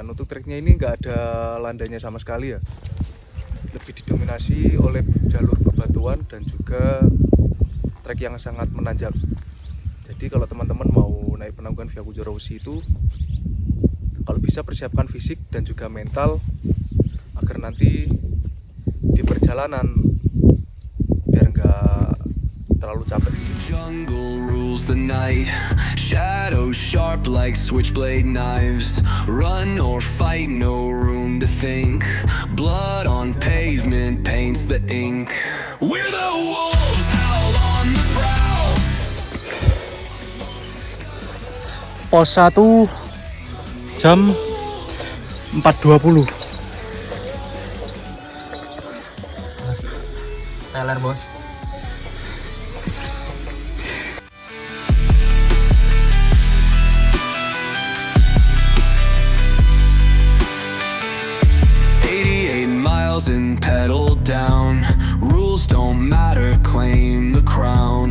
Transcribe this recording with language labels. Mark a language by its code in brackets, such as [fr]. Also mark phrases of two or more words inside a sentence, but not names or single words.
[id] Untuk treknya ini nggak ada landainya sama sekali ya, lebih didominasi oleh jalur bebatuan dan juga trek yang sangat menanjak. Jadi kalau teman-teman mau naik Penanggungan Via Kunjoro Wesi itu, kalau bisa persiapkan fisik dan juga mental agar nanti di perjalanan biar nggak terlalu capek. [en] Jungle rules the night, shadows sharp like switchblade knives. Run or fight, no room to think. Blood on pavement paints the ink. We're the wolves, howl on the prowl. [id] Pos 1 jam 4.20. Teler bos. [en] And pedal down. Rules don't matter, claim the crown.